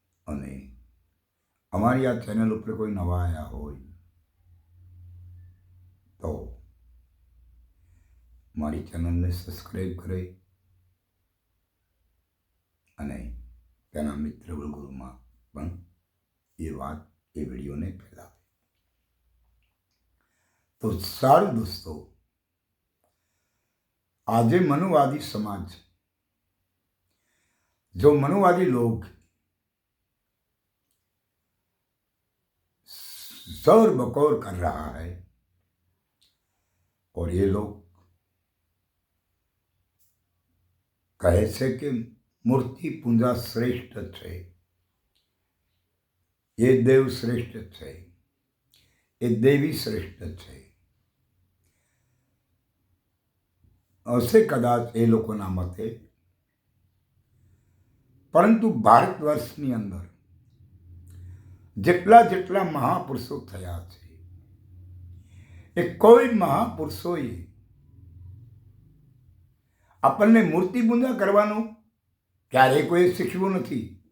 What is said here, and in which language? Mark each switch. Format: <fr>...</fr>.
<gu>અને અમારી આ ચેનલ ઉપર કોઈ નવા આવ્યા હોય તો મારી ચેનલને સબસ્ક્રાઈબ કરે અને તેના મિત્ર વર્ગોમાં પણ એ વાત એ વિડીયોને ફેલાવે. તો સારું દોસ્તો, આજે</gu> <hi>मनुवादी समाज, जो मनुवादी लोग शोर बकोर कर रहा है और ये लोग कहे से कि मूर्ति पूजा श्रेष्ठ है, ये देव श्रेष्ठ है, ये देवी श्रेष्ठ है.</hi> <gu>હશે કદાચ એ લોકોના મતે, પરંતુ ભારત વર્ષની અંદર જેટલા જેટલા મહાપુરુષો થયા છે એ કોઈ મહાપુરુષોએ આપણને મૂર્તિ પૂજા કરવાનું ક્યારેય કોઈ શીખવ્યું નથી.</gu>